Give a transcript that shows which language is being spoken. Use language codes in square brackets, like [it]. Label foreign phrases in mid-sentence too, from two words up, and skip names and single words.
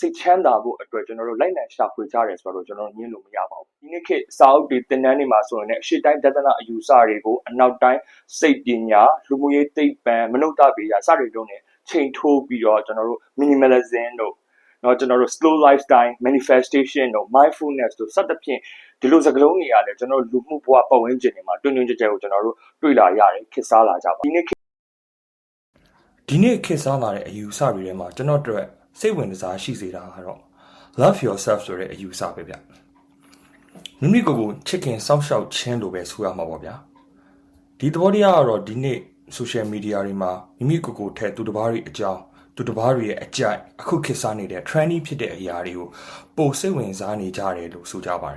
[my] တ်ချမ်းသာဖို့အတွက်ကျွန်တော်တို့လိုက်လံရှာဖွေကြတယ်ဆိုတော့ကျွန်တော်ညင်းလို့မရပါဘူးဒီနေ့ခေတ်စာအုပ်တွေသင်တန်းတွေမှာဆိုရင်လည်းအရှိတိုင်းတဒနာအယူဆတွေကိုအနောက်တိုင်းစိတ်ပညာလူမှုရေးသိပ္ပံမနုဿဗေဒစတဲ့တုန်းနဲ့ချိန်ထိုးပြီးတော့ကျွန်တော်တို့ minimalism တို့ကျွန်တော်တို့ [en] slow lifestyle manifestation [my] တို့ mindfulness တို့စသဖြင့်ဒီလိုစကားလုံးတွေကလည်းကျွန်တော်တို့လူမှုဘဝပတ်ဝန်းကျင်တွေမှာတွင်တွင်ကြဲကြဲကိုကျွန်တော်တို့တွေ့လာရတယ်ခေတ်စားလာကြပါဒီနေ့ ခေတ်စားလာတဲ့အယူဆတွေထဲမှာကျွန်တော်တို့စိတ်ဝင်စားရှိစေတာကတော့ [en] love yourself [my] ဆိုတဲ့အယူဆပဲဗျမိမိကိုယ်ကိုချစ်ခင်စောင့်ရှောက်ခြင်းလိုပဲဆိုရမှာပေါ့ဗျာဒီသဘောတရားကတော့ဒီနေ့ [en] social media [my] တွေမှာမိမိကိုယ်ကိုထည့်သူတစ်ပါးတွေအကြောင်းသူတစ်ပါးတွေရဲ့အကြိုက်အခုခေတ်စားနေတဲ့ trendy ဖြစ်တဲ့အရာတွေကိုပိုစိတ်ဝင်စားနေကြတယ်လို့ဆိုကြပါတယ်